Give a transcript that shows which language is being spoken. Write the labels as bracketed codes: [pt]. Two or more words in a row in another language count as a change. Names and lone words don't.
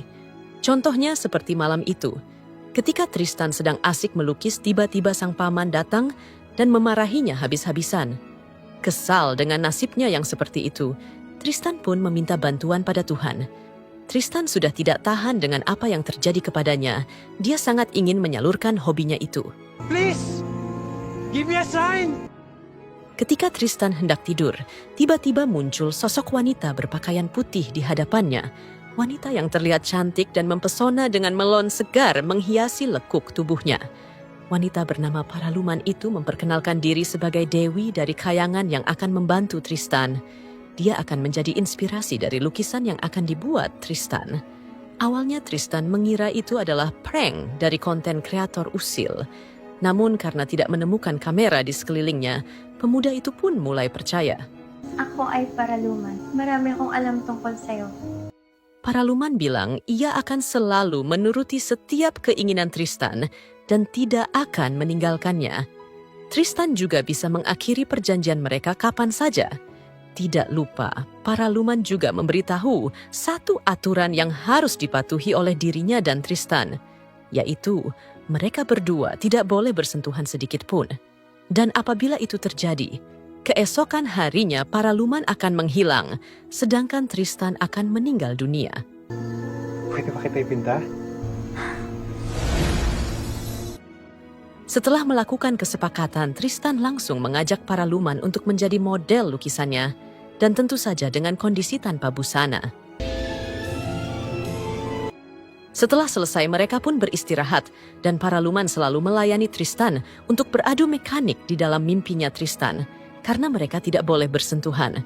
[id] Contohnya seperti malam itu. Ketika Tristan sedang asik melukis, tiba-tiba sang paman datang dan memarahinya habis-habisan. Kesal dengan nasibnya yang seperti itu, Tristan pun meminta bantuan pada Tuhan. Tristan sudah tidak tahan dengan apa yang terjadi kepadanya. Dia sangat ingin menyalurkan hobinya itu. [en] Please! Give me a sign! [id] Ketika Tristan hendak tidur, tiba-tiba muncul sosok wanita berpakaian putih di hadapannya. Wanita yang terlihat cantik dan mempesona dengan melon segar menghiasi lekuk tubuhnya. Wanita bernama Paraluman itu memperkenalkan diri sebagai Dewi dari kayangan yang akan membantu Tristan. Dia akan menjadi inspirasi dari lukisan yang akan dibuat Tristan. Awalnya Tristan mengira itu adalah prank dari konten kreator usil. Namun karena tidak menemukan kamera di sekelilingnya, pemuda itu pun mulai percaya. [tl] Ako ay paraluman. Marami akong alam tungkol sa'yo. [id] Paraluman bilang ia akan selalu menuruti setiap keinginan Tristan dan tidak akan meninggalkannya. Tristan juga bisa mengakhiri perjanjian mereka kapan saja. Tidak lupa, Paraluman juga memberitahu satu aturan yang harus dipatuhi oleh dirinya dan Tristan, yaitu mereka berdua tidak boleh bersentuhan sedikit pun. Dan apabila itu terjadi, keesokan harinya Paraluman akan menghilang, sedangkan Tristan akan meninggal dunia. [tl] Pwede ba kita ipinta? [id] Setelah melakukan kesepakatan, Tristan langsung mengajak Paraluman untuk menjadi model lukisannya, dan tentu saja dengan kondisi tanpa busana. Setelah selesai, mereka pun beristirahat, dan Paraluman selalu melayani Tristan untuk beradu mekanik di dalam mimpinya Tristan, karena mereka tidak boleh bersentuhan.